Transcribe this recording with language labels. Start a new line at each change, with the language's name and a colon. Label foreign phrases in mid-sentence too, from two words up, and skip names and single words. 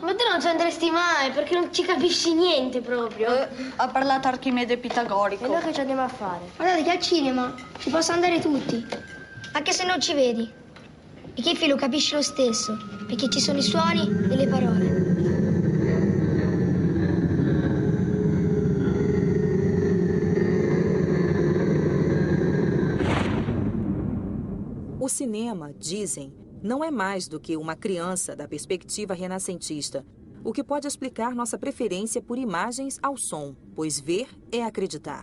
Italian: Ma te non ci andresti mai, perché non ci capisci niente proprio. Ha parlato Archimede Pitagorico. E noi che ci andiamo a fare? Guardate che al cinema ci possono andare tutti, anche se non ci vedi. E che lo capisci lo stesso, perché ci sono i suoni e le parole.
Portuguese: O cinema, dizem, não é mais do que uma criança da perspectiva renascentista, o que pode explicar nossa preferência por imagens ao som, pois ver é acreditar.